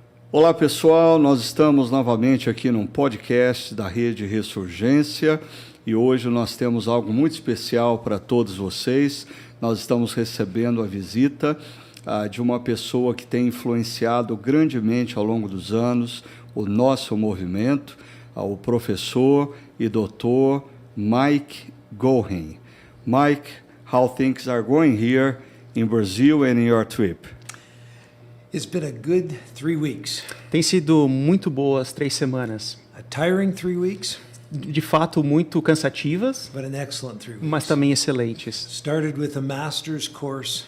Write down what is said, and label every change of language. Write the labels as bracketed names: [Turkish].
[Portuguese] Olá pessoal, nós estamos novamente aqui num podcast da Rede Ressurgência e hoje nós temos algo muito especial para todos vocês. Nós estamos recebendo a visita de uma pessoa que tem influenciado grandemente ao longo dos anos o nosso movimento, o professor e doutor Mike Goheen. [English] Mike, how things are going here in Brazil and in your trip? It's been a good 3 weeks. [Portuguese] Tem sido muito boas 3 semanas. [English] A tiring 3 weeks, [Portuguese] De fato, muito cansativas, [English] but an excellent 3 weeks. [Portuguese] mas também excelentes. [English] Started with a master's course